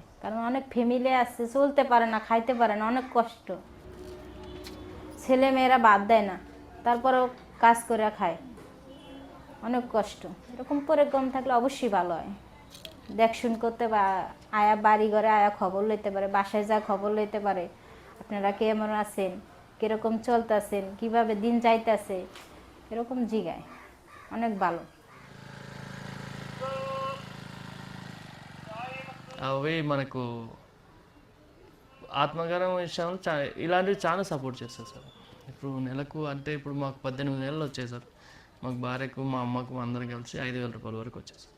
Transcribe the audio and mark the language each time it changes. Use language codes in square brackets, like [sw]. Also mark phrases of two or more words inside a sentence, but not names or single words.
[bn] কারণ অনেক ফ্যামিলি আছে চলতে পারে না, খাইতে পারে না, অনেক কষ্ট, ছেলে মেয়েরা বাদ দেয় না, তারপরেও কাজ করে খায়, অনেক কষ্ট। এরকম প্রোগ্রাম থাকলে অবশ্যই ভালো হয়, দেখশুন করতে বা আয়া বাড়ি ঘরে আয়া খবর লইতে পারে, বাসায় যা খবর লইতে পারে, আপনারা কেমন আছেন, কীরকম চলতেছেন, কীভাবে দিন যাইতেছে, এরকম জিগায়, অনেক ভালো। [te] అవి మనకు ఆత్మగౌరవం విషయంలో ఇలాంటివి చాలా సపోర్ట్ చేస్తారు సార్. ఇప్పుడు నెలకు అంటే ఇప్పుడు మాకు 18 నెలలు వచ్చాయి సార్. మాకు భార్యకు మా అమ్మకు అందరం కలిసి 5,000 రూపాయల వరకు వచ్చాయి సార్.